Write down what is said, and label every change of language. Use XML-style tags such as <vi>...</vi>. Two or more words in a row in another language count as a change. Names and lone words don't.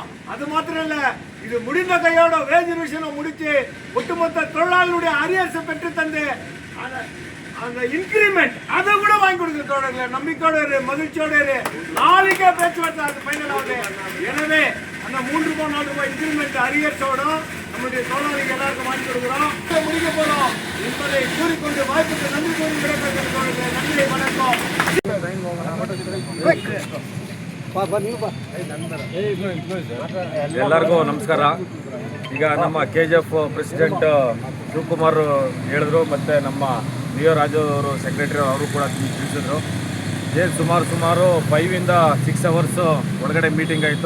<ta>அது மாத்திரம் இல்ல, இது முடிந்த கையோட</ta> <en>wage revision</en> <ta>முடிச்சு ஒட்டுமொத்த தொழிலாளர்களுடைய அரியர்ஸை பெற்று தந்து அந்த இன்கிரிமெண்ட் அதை கூட வாங்கி கொடுக்குற தோழர்களை நம்பிக்கையோட மகிழ்ச்சியோட நாளைக்கே பேச்சுவார்த்தை அது ஃபைனல் ஆகுது. எனவே அந்த 3-4 ரூபாய் இன்கிரிமெண்ட் அரியர்ஸோட நம்முடைய தொழிலாளிகள் எல்லாருக்கும் வாங்கி கொடுக்குறோம், முடிக்க போறோம் என்பதை கூறிக்கொண்டு வாய்ப்புக்கு நன்றி கூறி விடைபெறுகிற தோழர்களே. நன்றி, வணக்கம்.</ta> <kn>ಎಲ್ಲರಿಗೂ ನಮಸ್ಕಾರ. ಈಗ ನಮ್ಮ KGF ಪ್ರೆಸಿಡೆಂಟ್ ಶಿವಕುಮಾರ್ ಹೇಳಿದ್ರು, ಮತ್ತು ನಮ್ಮ ವಿ ರಾಜು ಅವರು ಸೆಕ್ರೆಟರಿ ಅವರು ಕೂಡ ತಿಳಿಸಿದ್ರು. ಸುಮಾರು</kn> <en>5 to 6 hours</en> <kn>ಒಳಗಡೆ ಮೀಟಿಂಗ್ ಆಯಿತು.</kn>